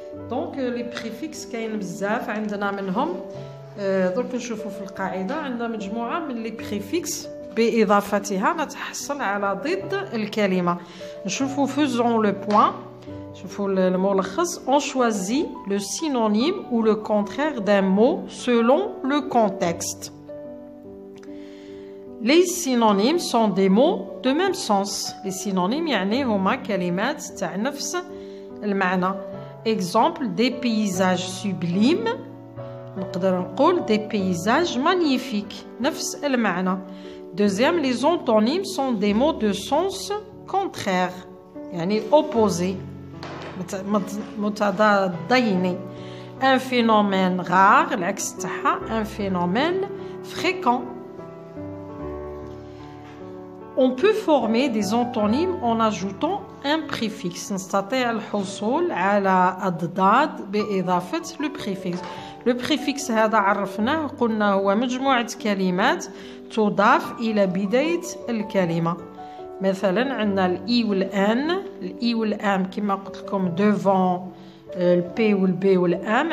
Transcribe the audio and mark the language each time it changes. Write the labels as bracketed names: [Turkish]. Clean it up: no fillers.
[French] Donc les préfixes [Arabic] كاين بزاف عندنا منهم. درك نشوفوا في القاعدة عندنا مجموعة من les préfixes بإضافتها نتحصل على ضد الكلمة. نشوفوا [French] faisons le point. [Arabic] شوفوا الملخص. [French] On choisit le synonyme ou le contraire d'un mot selon le contexte. Les synonymes sont des mots de même sens. [Arabic] Les synonymes يعني هما كلمات تاع نفس المعنى. [French] Exemple, des paysages sublimes. [Arabic] نقدر نقول [French] des paysages magnifiques. [Arabic] نفس المعنى. [French] Deuxième, les antonymes sont des mots de sens contraire. [Arabic] يعني opposé. متضادين. [French] Un phénomène rare, [Arabic] العكس تاعها [French] un phénomène fréquent. On peut former des antonymes en ajoutant un préfixe. [Arabic] نستطيع الحصول على أضداد بإضافة le préfixe. Le préfixe هذا عرفناه قلنا هو مجموعة كلمات تضاف إلى بداية الكلمة. مثلا عندنا الإي والآن. الإي والآم كما قلت لكم devant البي والبي والآم.